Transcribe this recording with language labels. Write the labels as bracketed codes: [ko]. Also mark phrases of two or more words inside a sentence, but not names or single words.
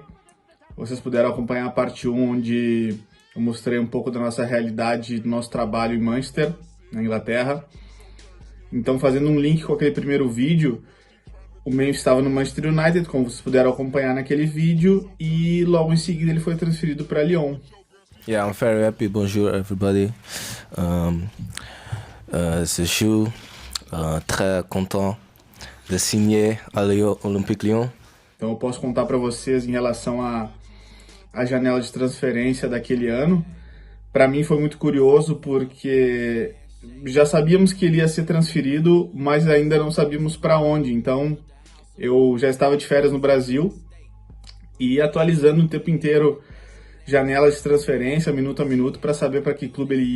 [pt] Vocês puderam acompanhar a parte 1, onde eu mostrei um pouco da nossa realidade, do nosso trabalho em Manchester, na Inglaterra. Então, fazendo um link com aquele primeiro vídeo, o Memphis estava no Manchester United, como vocês puderam acompanhar naquele vídeo, e logo em seguida ele foi transferido para Lyon. [en] Yeah, I'm very happy. Bonjour everybody. [fr] Je suis très content de signer à Lyon, Olympique Lyon. [pt] Então eu posso contar para vocês em relação à janela de transferência daquele ano. Para mim foi muito curioso porque já sabíamos que ele ia ser transferido, mas ainda não sabíamos para onde. Então eu já estava de férias no Brasil e ia atualizando o tempo inteiro janela de transferência, minuto a minuto, para saber para que clube ele ia.